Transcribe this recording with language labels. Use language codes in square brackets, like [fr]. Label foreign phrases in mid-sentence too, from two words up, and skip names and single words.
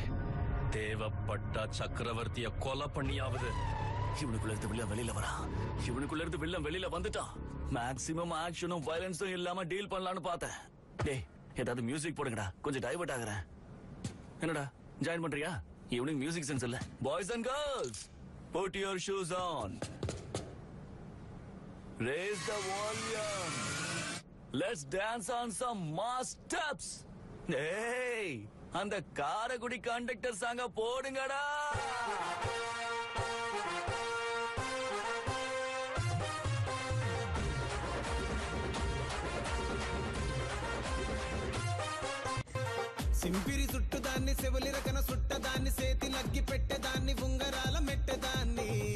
[ta] தேவைப்பட்ட சக்கரவர்த்திய கொலை பண்ணியாவது. இவனுக்குள்ள இருந்து வில்லன் வெளியில வரா. இவனுக்குள்ள இருந்து வில்லன் வெளியில வந்துட்டான். [en] maximum actionum violencesum [ta] இல்லாம டீல் பண்ணலாம்னு பார்த்தேன். டேய், ஏதாவது மியூசிக் போடுங்கடா, கொஞ்சம் டைவர்ட் ஆகுறேன். என்னடா ஜாயின் பண்றியா? [en] evening music sense [ta] இல்ல. [en] boys and girls, put your shoes on. Raise the volume. Let's dance on some mass steps. [ta] Hey, அந்த காரக்குடி கண்டக்டர் சாங்க போடுங்கடா. [te] సింపిరి చుట్టుదాన్ని సెవలి రకన సుట్టదాన్ని సేతి లగ్గి పెట్టేదాన్ని ఉంగరాల మెట్టేదాన్ని